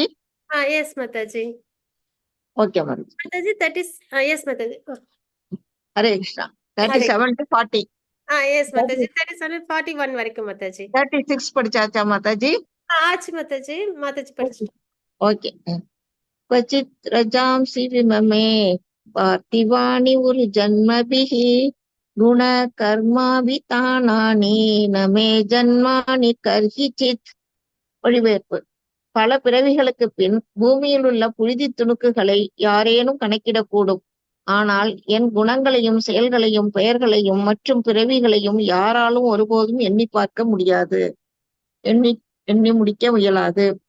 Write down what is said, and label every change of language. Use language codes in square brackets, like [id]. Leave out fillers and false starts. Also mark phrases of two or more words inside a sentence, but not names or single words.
[ta] எஸ் மாதாஜி. ஓகே மாதாஜி. மாதாஜி 30 எஸ் மாதாஜி. ஹரே கிருஷ்ணா. 37 to 40. எஸ் மாதாஜி. 37 41 வரைக்கும் மாதாஜி. 36 படிச்சாச்சா மாதாஜி. ஆச்சு மாதாஜி. மாதாஜி படிச்சுட்டோம். ஓகே. [sa] क्वचित् रजांसि विममे पार्थिवानि उरु जन्मभिः गुणकर्माभितानानि न मे जन्मानि कर्हिचित्. [ta] மொழிபெயர்ப்பு. பல பிறவிகளுக்கு பின் பூமியில் உள்ள புழுதி துணுக்குகளை யாரேனும் கணக்கிடக்கூடும். ஆனால் என் குணங்களையும் செயல்களையும் பெயர்களையும் மற்றும் பிறவிகளையும் யாராலும் ஒருபோதும் எண்ணி பார்க்க முடியாது, எண்ணி முடிக்க முயலாது.